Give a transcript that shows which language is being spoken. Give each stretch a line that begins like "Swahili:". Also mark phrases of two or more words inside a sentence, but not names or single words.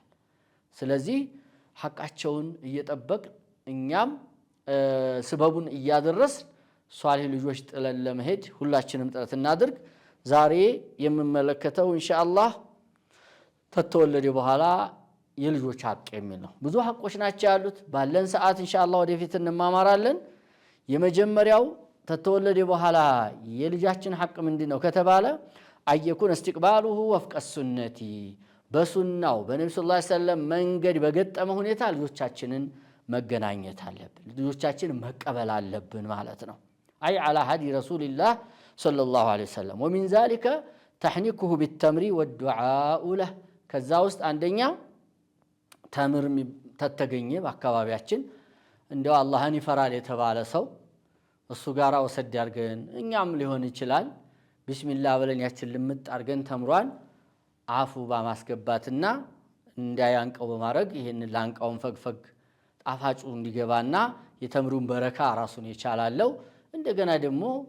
Amharic: ስለዚህ ሐቃቸውን እየጠበቅ እኛም ስበቡን እያደረስ ሷሊህ ልጆች ጥለን ለመሄድ ሁላችንም ጥረት እናድርግ። ዛሬ የምንመለከተው ኢንሻአላህ ተተወለደ በኋላ የልጆች ሐቅ የሚል ነው። ብዙ ሐቆች ናቸው ያሉት። ባለን ሰዓት ኢንሻአላህ ወደፊት እንማማራለን። የመጀመሪያው ተተወለደ በኋላ የልጃችን ሐቅ ምንድነው ከተባለ አየኩን
Arabic: استقباله وفق السنة
Amharic: በሱናው በነብዩ
Arabic: صلى الله عليه وسلم
Amharic: መንገድ በገጠመ ሁኔታ ልጆቻችንን መገናኘት አለብን፣ ልጆቻችንን መቀበል አለብን ማለት ነው። አይ
Arabic: على هدي رسول الله صلى الله عليه وسلم ومن ذلك تحنيكه بالتمر والدعاء له
Amharic: ከዛ ውስጥ አንደኛ ተምር ተተገኘ በአካባቢያችን እንደው አላህን ይፈራል የተባለ ሰው እሱ ጋራ ወሰድ ያርገን፣ እኛም ሊሆን ይችላል ቢስሚላህ ብለን ያችን ልምጥ አርገን ተምሯን አፉ በማስገባትና እንዳያንቀው በማድረግ ይሄን ላንቃውን ፈግፈግ ጣፋጩ እንዲገባና የተምሩን በረካ ራሱን ይቻላልው። እንደገና ደግሞ